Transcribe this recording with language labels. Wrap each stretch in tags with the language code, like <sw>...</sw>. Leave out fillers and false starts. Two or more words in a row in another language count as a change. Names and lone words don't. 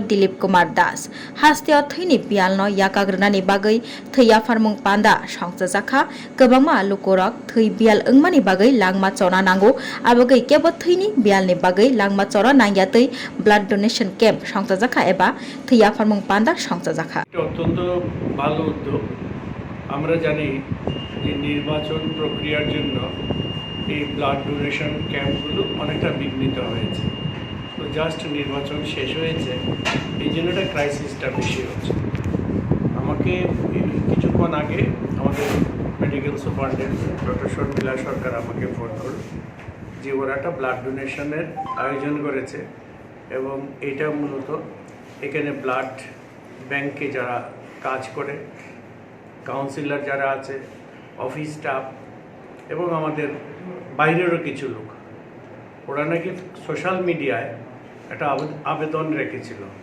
<trp>Dilip Kumar Das Hasteo Thwi Biyal Jorao Bagai Thwi Farmung Panda Songsa Zakha Gobangma Lukurok Thwi Biyal Igmani Bagai Langma Chora Nango Abagai Kebo Thwi Biyalni Bagai Langma Chora Nangyatui</trp> <en>Blood Donation Camp</en> <trp>Songsa Zakha Eba Thwi Farmung Panda Songsa Zakha</trp> <bn>অত্যন্ত ভালো উদ্যোগ। আমরা জানি যে নির্বাচন প্রক্রিয়ার জন্য এই</bn> <en>blood donation camps</en> <bn>অনেকটা বিঘ্নিত হয়েছে। তো জাস্ট নির্বাচন শেষ হয়েছে, এই জন্য একটা ক্রাইসিসটা বেশি হচ্ছে। আমাকে কিছুক্ষণ আগে আমাদের</bn> <en>medical superintendent doctor</en> <bn>শর্মিলা সরকার আমাকে ফোন করল যে ওরা একটা</bn> <en>blood donation</en> <bn>আয়োজন করেছে এবং এটা মূলত এখানে</bn> <en>blood bank</en> <bn>যারা কাজ করে, কাউন্সিলর যারা আছে,</bn> <en>office staff</en> <bn>এবং আমাদের বাইরেরও কিছু লোক, ওরা নাকি</bn> <en>social media</en> <bn>একটা আবেদন রেখেছিল।</bn>